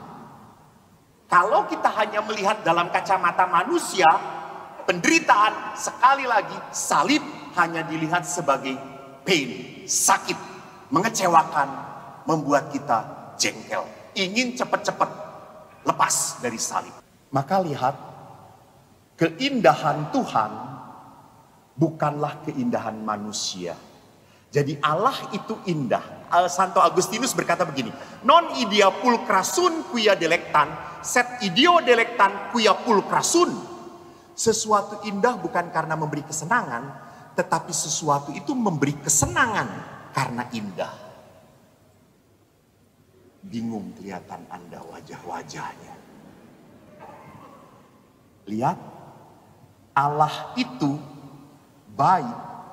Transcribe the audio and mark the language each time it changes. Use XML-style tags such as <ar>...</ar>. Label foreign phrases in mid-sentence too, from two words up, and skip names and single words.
<id>Kalau kita hanya melihat dalam kacamata manusia, penderitaan sekali lagi salib hanya dilihat sebagai pain, sakit, mengecewakan, membuat kita jengkel, ingin cepat-cepat lepas dari salib. Maka lihat, keindahan Tuhan bukanlah keindahan manusia. Jadi Allah itu indah. Santo Agustinus berkata begini,</id> <la>non idea pulcra sun quia delectan, sed ideo delectan quia pulcra sun.</la> <id>Sesuatu indah bukan karena memberi kesenangan, tetapi sesuatu itu memberi kesenangan karena indah. Bingung kelihatan Anda wajah-wajahnya. Lihat, Allah itu baik.</id>